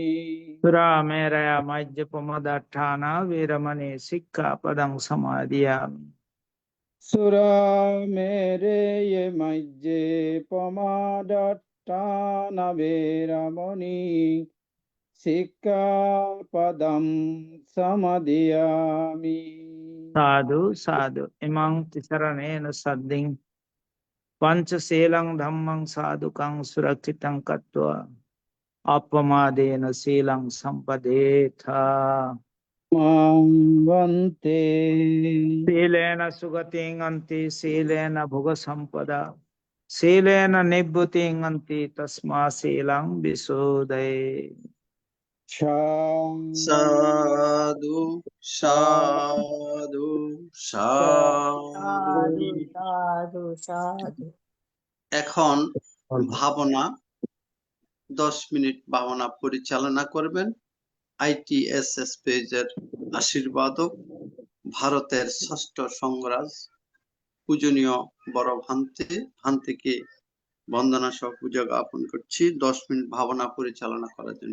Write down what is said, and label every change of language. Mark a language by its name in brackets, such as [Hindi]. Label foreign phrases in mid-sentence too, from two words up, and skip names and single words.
[Pali] সুরামেরয়া মজ্জপমদাঠানা বেরমণি শিক্ষাপদং সমাদিয়ামি। সুরামেরে মজ্জে পমাদাত্তানা বেরামণি শিক্ষাপদং সমাদিয়ামি। साधु साधु इमं तिसरणेन सद्दिं पंचशीलं धम्मं साधुकं सुरक्षितं कृत्वा अपमादेन शीलं संपदेथ। मां वन्ते शीलेन सुगतिं अन्ति शीलेन भुग संपदा शीलेन निभृतिं अन्ति तस्मात् शीलं विशोधये। সাধু সাধু সাধু। সাধু সাধু সাধু। [Bangla] এখন ভাবনা 10 মিনিট ভাবনা পরিচালনা করবেন ITSS পেজের আশীর্বাদক ভারতের ষষ্ঠ সংঘরাজ পূজনীয় বড় ভান্তিকে বন্দনা সহ পূজা জ্ঞাপন করছি 10 মিনিট ভাবনা পরিচালনা করার জন্য।